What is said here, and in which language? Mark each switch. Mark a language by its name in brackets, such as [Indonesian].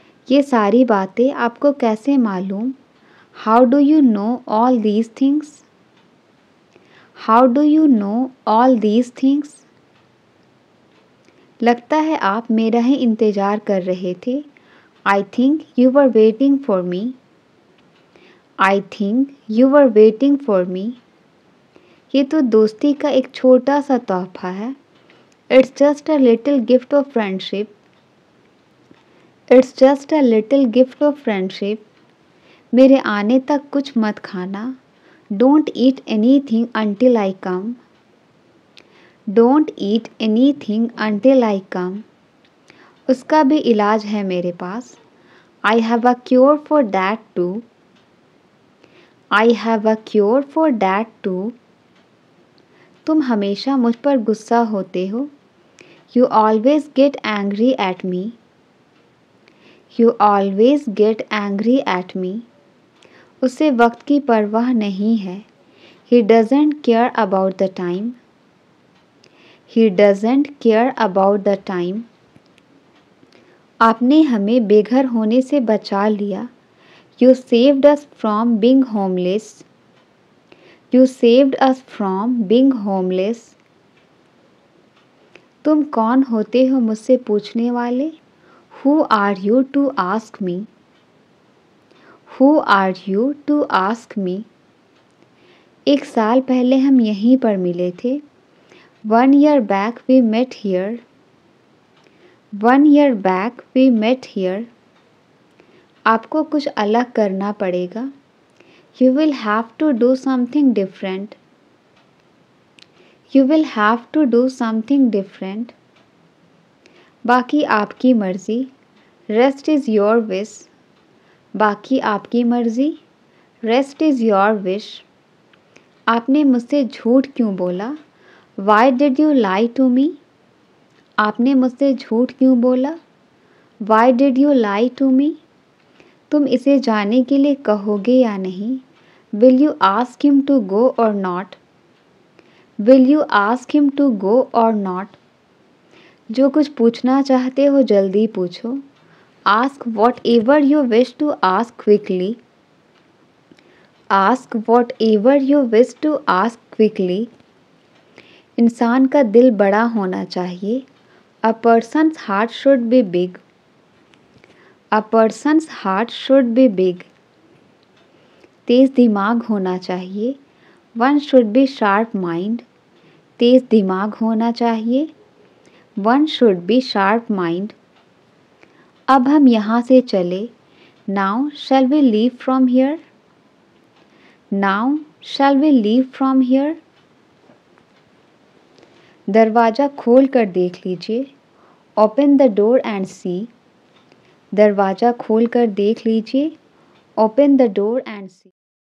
[Hindi] ये सारी बातें आपको कैसे मालूम? [English] How do you know all these things? How do you know all these things? [Hindi] लगता है आप मेरा ही इंतज़ार कर रहे थे. [English] I think you were waiting for me. I think you were waiting for me. [Hindi] ये तो दोस्ती का एक छोटा सा तोहफा है. [English] It's just a little gift of friendship. It's just a little gift of friendship. [Hindi] मेरे आने तक कुछ मत खाना. [English] Don't eat anything until I come. Don't eat anything until I come. [Hindi] उसका भी इलाज है मेरे पास. [English] I have a cure for that too. I have a cure for that too. [Hindi] तुम हमेशा मुझ पर गुस्सा होते हो. [English] You always get angry at me. You always get angry at me. [Hindi] उसे वक्त की परवाह नहीं है. [English] He doesn't care about the time. He doesn't care about the time. [Hindi] आपने हमें बेघर होने से बचा लिया. [English] You saved us from being homeless. You saved us from being homeless. [Hindi] तुम कौन होते हो मुझसे पूछने वाले? [English] Who are you to ask me? Who are you to ask me? [Hindi] एक साल पहले हम यहीं पर मिले थे. [English] 1 year back we met here. 1 year back we met here. [Hindi] आपको कुछ अलग करना पड़ेगा. [English] You will have to do something different. You will have to do something different. [Hindi] बाकी आपकी मर्ज़ी. [English] Rest is your wish. [Hindi] बाकी आपकी मर्ज़ी. [English] Rest is your wish. [Hindi] आपने मुझसे झूठ क्यों बोला? [English] Why did you lie to me? [Hindi] आपने मुझसे झूठ क्यों बोला? [English] Why did you lie to me? [Hindi] तुम इसे जाने के लिए कहोगे या नहीं? [English] Will you ask him to go or not? Will you ask him to go or not? [Hindi] जो कुछ पूछना चाहते हो जल्दी पूछो. [English] Ask whatever you wish to ask quickly. Ask whatever you wish to ask quickly. [Hindi] इंसान का दिल बड़ा होना चाहिए. [English] A person's heart should be big. A person's heart should be big. [Hindi] तेज़ दिमाग होना चाहिए. [English] One should be sharp mind. [Hindi] तेज़ दिमाग होना चाहिए. [English] One should be sharp mind. [Hindi] अब हम यहाँ से चले. [English] Now shall we leave from here? Now shall we leave from here? [Hindi] दरवाज़ा खोल कर देख लीजिए. [English] Open the door and see. [Hindi] दरवाज़ा खोल कर देख लीजिए. [English] Open the door and see.